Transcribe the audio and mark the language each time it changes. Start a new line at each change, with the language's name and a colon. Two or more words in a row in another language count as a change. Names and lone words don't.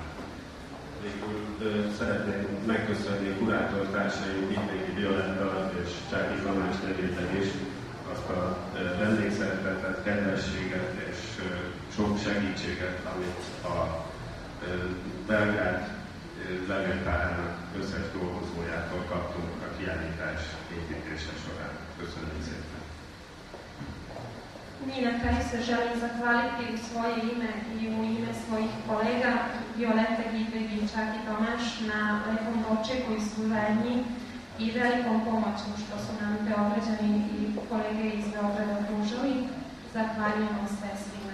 Hungarian: Végül szeretném megköszönni kurátortársaim Vittéki Violetta és Csáki Tamás nevében is azt a vendégszeretetet, kedvességet és sok segítséget, amit a Belgrád levéltárának összes dolgozójától kaptunk a kiállítás építése során. Köszönöm szépen!
Serbian: Mi na kraju se želim zahvaliti u svoje ime i u ime svojih kolega Violeta Gidvig i Čaki Tomaš na lepom dočeku i suradnji i velikom pomoću što su nam Beograđani i kolege iz Beograda pružili. Zahvaljujem vam sve.